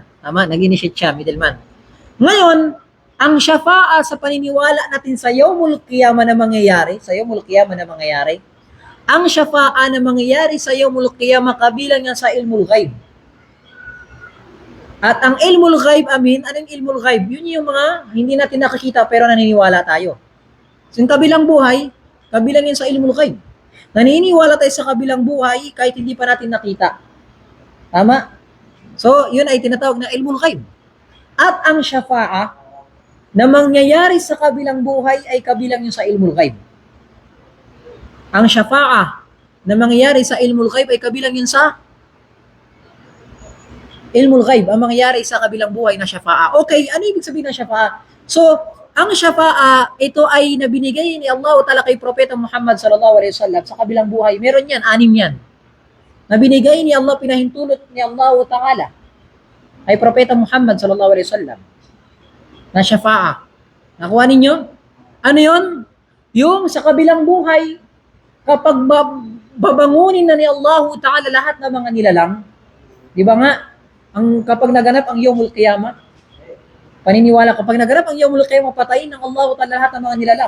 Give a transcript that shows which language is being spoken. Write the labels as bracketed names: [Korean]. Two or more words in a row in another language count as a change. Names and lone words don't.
[Filipino] Tama, nag-initiate siya, middleman. Ngayon, ang shafa'a sa paniniwala natin sa [Arabic] يوم القيامة [Filipino] na mangyayari, ang shafa'a na mangyayari sa [Arabic] يوم القيامة [Filipino] kabilang yan sa [Arabic] علم الغيب. [Filipino] At ang [Arabic] علم الغيب, [Filipino] anong [Arabic] علم الغيب? [Filipino] Yun yung mga hindi natin nakikita pero naniniwala tayo. So, yung kabilang buhay, kabilang yan sa [Arabic] علم الغيب. [Filipino] Naniniwala tayo sa kabilang buhay kahit hindi pa natin nakita. Tama? So, yun ay tinatawag na [Arabic] علم الغيب. [Filipino] At ang shafa'a na mangyayari sa kabilang buhay ay kabilang yun sa [Arabic] علم الغيب. [Filipino] Ang shafa'a na mangyayari sa [Arabic] علم الغيب [Filipino] ay kabilang yun sa [Arabic] علم الغيب, [Filipino] ang mangyayari sa kabilang buhay na shafa'a. Okay, ano ibig sabihin ng shafa'a? So, ang shafa'a, ito ay nabinigay ni [Arabic] الله تعالى [Filipino] kay Propeta Muhammad [Arabic] صلى الله عليه وسلم [Filipino] sa kabilang buhay. Meron yan, 6 yan. Nabinigay ni Allah, pinahintulot ni [Arabic] الله تعالى [Filipino] kay Propeta Muhammad [Arabic] صلى الله عليه وسلم [Filipino] na shafa'a. Nakuha ninyo? Ano yun? Yung sa kabilang buhay, kapag babangunin na ni [Arabic] الله تعالى [Filipino] lahat ng mga nilalang, di ba nga, kapag naganap ang [Arabic] يوم القيامة, [Filipino] paniniwala kapag naganap ang [Arabic] يوم القيامة, [Filipino] patayin ng [Arabic] الله تعالى [Filipino] lahat ng mga nilalang.